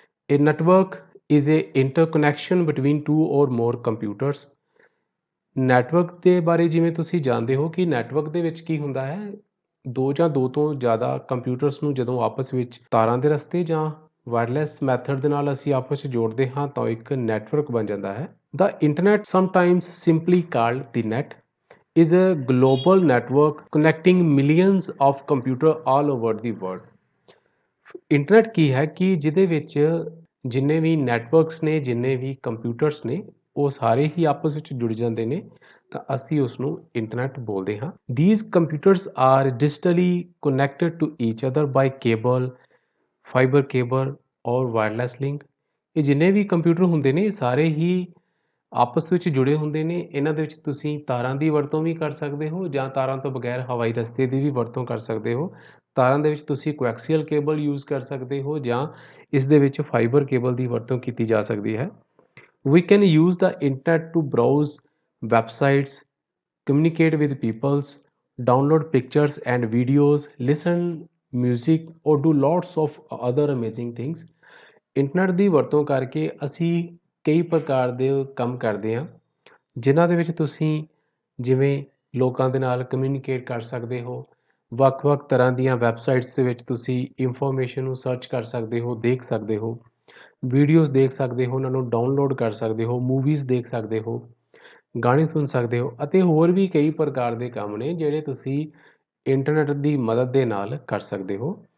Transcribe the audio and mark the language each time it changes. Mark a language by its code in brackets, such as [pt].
[en] A network is a interconnection between 2 or more computers. [pa] Network ਦੇ ਬਾਰੇ ਜਿਵੇਂ ਤੁਸੀਂ ਜਾਣਦੇ ਹੋ ਕਿ ਨੈਟਵਰਕ ਦੇ ਵਿੱਚ ਕੀ ਹੁੰਦਾ ਹੈ, ਦੋ ਜਾਂ ਦੋ ਤੋਂ ਜ਼ਿਆਦਾ ਕੰਪਿਊਟਰਸ ਨੂੰ ਜਦੋਂ ਆਪਸ ਵਿੱਚ ਤਾਰਾਂ ਦੇ ਰਸਤੇ ਜਾਂ ਵਾਇਰਲੈਸ ਮੈਥਡ ਦੇ ਨਾਲ ਅਸੀਂ ਆਪਸ ਵਿੱਚ ਜੋੜਦੇ ਹਾਂ ਤਾਂ ਇੱਕ ਨੈਟਵਰਕ ਬਣ ਜਾਂਦਾ ਹੈ। [en] The internet, sometimes simply called the net, is a global network connecting millions of computers all over the world. [pa] Internet ਕੀ ਹੈ ਕਿ ਜਿਹਦੇ ਵਿੱਚ ਜਿੰਨੇ ਵੀ ਨੈਟਵਰਕਸ ਨੇ, ਜਿੰਨੇ ਵੀ ਕੰਪਿਊਟਰਸ ਨੇ, ਉਹ ਸਾਰੇ ਹੀ ਆਪਸ ਵਿੱਚ ਜੁੜ ਜਾਂਦੇ ਨੇ ਤਾਂ ਅਸੀਂ ਉਸ ਨੂੰ ਇੰਟਰਨੈਟ ਬੋਲਦੇ ਹਾਂ। [en] These computers are digitally connected to each other by cable, fiber cable or wireless link. [pa] ਇਹ ਜਿੰਨੇ ਵੀ ਕੰਪਿਊਟਰ ਹੁੰਦੇ ਨੇ ਸਾਰੇ ਹੀ ਆਪਸ ਵਿੱਚ ਜੁੜੇ ਹੁੰਦੇ ਨੇ। ਇਹਨਾਂ ਦੇ ਵਿੱਚ ਤੁਸੀਂ ਤਾਰਾਂ ਦੀ ਵਰਤੋਂ ਵੀ ਕਰ ਸਕਦੇ ਹੋ ਜਾਂ ਤਾਰਾਂ ਤੋਂ ਬਗੈਰ ਹਵਾਈ ਰਸਤੇ ਦੀ ਵੀ ਵਰਤੋਂ ਕਰ ਸਕਦੇ ਹੋ। ਤਾਰਾਂ ਦੇ ਵਿੱਚ ਤੁਸੀਂ ਕੋਐਕਸੀਅਲ ਕੇਬਲ ਯੂਜ਼ ਕਰ ਸਕਦੇ ਹੋ ਜਾਂ ਇਸ ਦੇ ਵਿੱਚ ਫਾਈਬਰ ਕੇਬਲ ਦੀ ਵਰਤੋਂ ਕੀਤੀ ਜਾ ਸਕਦੀ ਹੈ। [en] We can use the internet to browse websites, communicate with peoples, download pictures and videos, listen music or do lots of other amazing things. [pa] Internet ਦੀ ਵਰਤੋਂ ਕਰਕੇ ਅਸੀਂ ਕਈ ਪ੍ਰਕਾਰ ਦੇ ਕੰਮ ਕਰਦੇ ਹਾਂ, ਜਿਨ੍ਹਾਂ ਦੇ ਵਿੱਚ ਤੁਸੀਂ ਜਿਵੇਂ ਲੋਕਾਂ ਦੇ ਨਾਲ ਕਮਿਊਨੀਕੇਟ ਕਰ ਸਕਦੇ ਹੋ, ਵੱਖ-ਵੱਖ ਤਰ੍ਹਾਂ ਦੀਆਂ ਵੈਬਸਾਈਟਸ ਦੇ ਵਿੱਚ ਤੁਸੀਂ ਇਨਫੋਰਮੇਸ਼ਨ ਨੂੰ ਸਰਚ ਕਰ ਸਕਦੇ ਹੋ, ਦੇਖ ਸਕਦੇ ਹੋ, ਵੀਡੀਓਜ਼ ਦੇਖ ਸਕਦੇ ਹੋ, ਉਹਨਾਂ ਨੂੰ ਡਾਊਨਲੋਡ ਕਰ ਸਕਦੇ ਹੋ, ਮੂਵੀਜ਼ ਦੇਖ ਸਕਦੇ ਹੋ, ਗਾਣੇ ਸੁਣ ਸਕਦੇ ਹੋ ਅਤੇ ਹੋਰ ਵੀ ਕਈ ਪ੍ਰਕਾਰ ਦੇ ਕੰਮ ਨੇ ਜਿਹੜੇ ਤੁਸੀਂ ਇੰਟਰਨੈਟ ਦੀ ਮਦਦ ਦੇ ਨਾਲ ਕਰ ਸਕਦੇ ਹੋ।